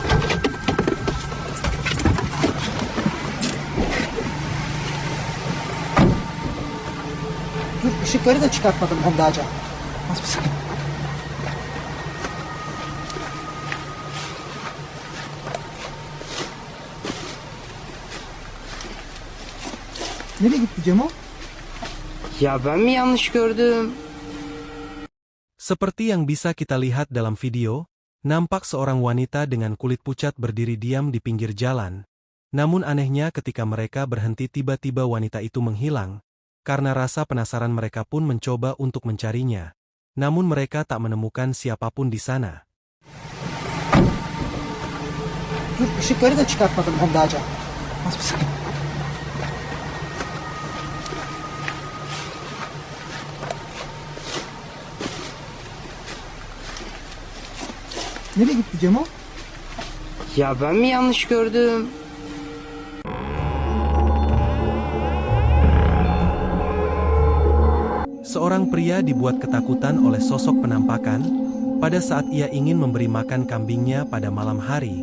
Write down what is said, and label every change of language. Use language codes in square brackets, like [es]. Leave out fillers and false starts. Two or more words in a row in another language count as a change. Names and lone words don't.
[tr] Dur, ışıkları da çıkartmadım Hondaca. Az bir saniye. Nereye gitti Cemo? Ya ben mi yanlış gördüm? [id] Seperti yang bisa kita lihat dalam video, nampak seorang wanita dengan kulit pucat berdiri diam di pinggir jalan. Namun anehnya ketika mereka berhenti tiba-tiba wanita itu menghilang. Karena rasa penasaran mereka pun mencoba untuk mencarinya. Namun mereka tak menemukan siapapun di sana. [tr] Dur, ışıkları da çıkartmadım Hondaca. Az bir saniye. Nereye gitti Cemo? Ya ben mi yanlış gördüm? [id] Seorang pria dibuat ketakutan oleh sosok penampakan, pada saat ia ingin memberi makan kambingnya pada malam hari.